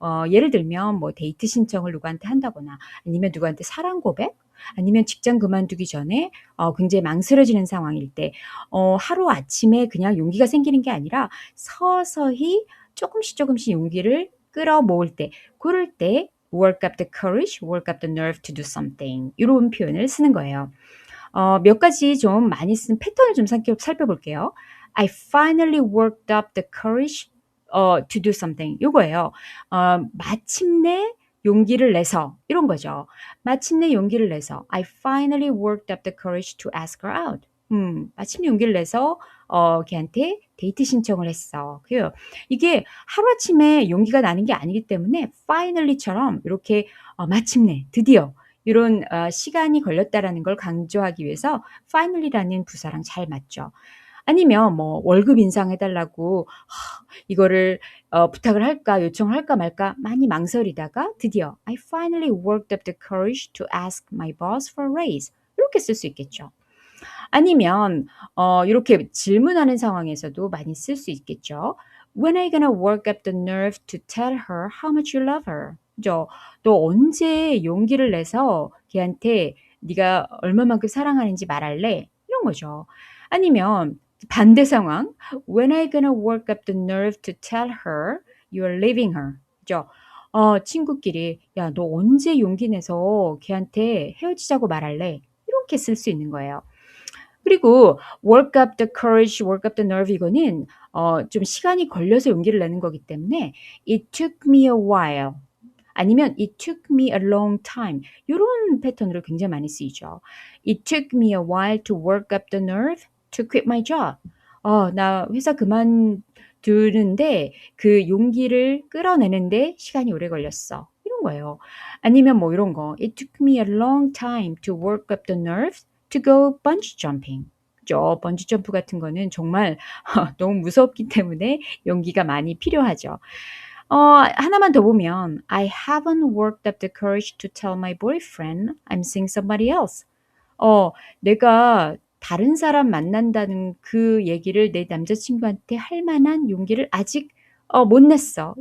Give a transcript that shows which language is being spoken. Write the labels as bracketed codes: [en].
[ko] 예를 들면 뭐 데이트 신청을 누구한테 한다거나 아니면 누구한테 사랑 고백 아니면 직장 그만두기 전에 굉장히 망설여지는 상황일 때 하루아침에 그냥 용기가 생기는 게 아니라 서서히 조금씩 용기를 끌어모을 때 고럴 때 [en] work up the courage, work up the nerve to do something [ko] 이런 표현을 쓰는 거예요. 몇 가지 좀 많이 쓰는 패턴을 좀 살펴볼게요. [en] I finally worked up the courage to do something [ko] 요거예요. 마침내 용기를 내서 이런 거죠. 마침내 용기를 내서 [en] I finally worked up the courage to ask her out. [ko] 마침내 용기를 내서 걔한테 데이트 신청을 했어. 이게 하루아침에 용기가 나는 게 아니기 때문에 finally처럼 이렇게 마침내 드디어 이런 시간이 걸렸다라는 걸 강조하기 위해서 finally라는 부사랑 잘 맞죠. 아니면 뭐 월급 인상해 달라고 이거를 부탁을 할까 요청을 할까 말까 많이 망설이다가 드디어 [en] I finally worked up the courage to ask my boss for a raise. [ko] 이렇게 쓸 수 있겠죠. 아니면 이렇게 질문하는 상황에서도 많이 쓸 수 있겠죠. [en] When are you gonna work up the nerve to tell her how much you love her? [ko] 그죠? 너 언제 용기를 내서 걔한테 네가 얼마만큼 사랑하는지 말할래? 이런 거죠. 아니면 반대 상황. [en] When are you gonna work up the nerve to tell her you're leaving her? [ko] 그죠? 친구끼리 야, 너 언제 용기 내서 걔한테 헤어지자고 말할래? 이렇게 쓸 수 있는 거예요. 그리고 [en] work up the courage, work up the nerve [ko] 이거는 좀 시간이 걸려서 용기를 내는 거기 때문에 [en] it took me a while [ko] 아니면 [en] it took me a long time [ko] 요런 패턴으로 굉장히 많이 쓰이죠. [en] It took me a while to work up the nerve to quit my job. [ko] 나 회사 그만두는데 그 용기를 끌어내는데 시간이 오래 걸렸어. 이런 거예요. 아니면 뭐 이런 거. [en] It took me a long time to work up the nerve to go bungee jumping. [ko] 그죠? 번지 점프 같은 거는 정말 너무 무섭기 때문에 용기가 많이 필요하죠. 하나만 더 보면 [en] I haven't worked up the courage to tell my boyfriend I'm seeing somebody else. [ko] 내가 다른 사람 만난다는 그 얘기를 내 남자친구한테 할 만한 용기를 아직 못 냈어.